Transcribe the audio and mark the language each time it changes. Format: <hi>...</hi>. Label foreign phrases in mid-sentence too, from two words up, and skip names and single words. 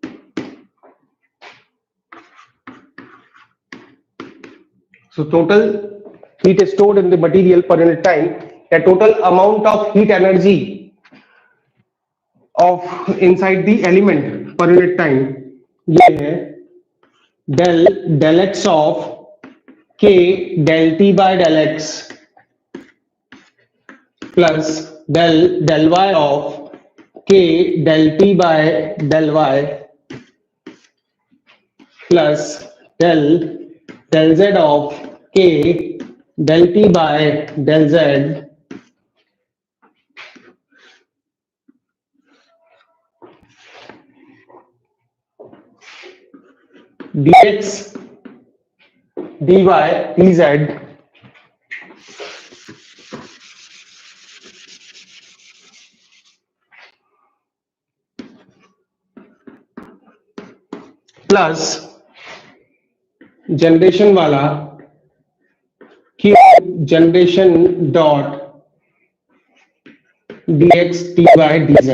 <en>So total heat stored in the material per unit time, the total amount of heat energy of inside the element per unit time,</en> <hi>ये है</hi> <en>del x of k del t by del x plus del y of k del t by del y plus del z of k del t by del z dx dy dz plus generation वाला q generation dot dx dy dz।</en>